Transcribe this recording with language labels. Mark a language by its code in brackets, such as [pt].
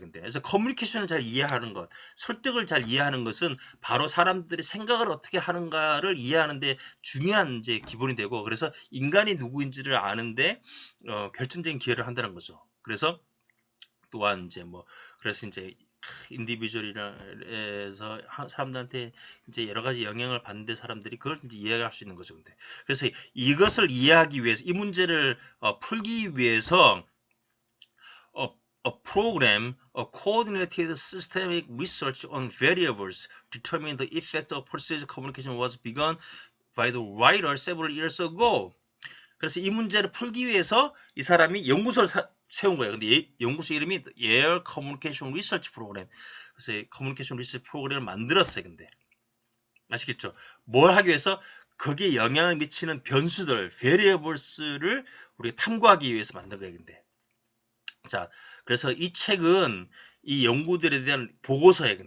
[ko] 근데 그래서 커뮤니케이션을 잘 이해하는 것, 설득을 잘 이해하는 것은 바로 사람들이 생각을 어떻게 하는가를 이해하는데 중요한 이제 기본이 되고 그래서 인간이 누구인지를 아는데 결정적인 기여를 한다는 거죠. 그래서 또한 이제 그래서 이제 인디비주얼이라서 사람들한테 이제 여러 가지 영향을 받는데 사람들이 그걸 이제 이해할 수 있는 거죠. 근데 그래서 이것을 이해하기 위해서 이 문제를 풀기 위해서 [en] a program of coordinated systemic research on variables determining the effect of persuasive communication was begun by the writer several years ago. [ko] 그래서 이 문제를 풀기 위해서 이 사람이 연구소를 세운 거예요. 근데 연구소 이름이 Yale Communication Research Program. 그래서 커뮤니케이션 리서치 프로그램을 만들었어요. 근데 아시겠죠? 뭘 하기 위해서 거기에 영향을 미치는 변수들, variables를 우리가 탐구하기 위해서 만든 거예요. 근데 자, 그래서 이 책은 이 연구들에 대한 보고서예요.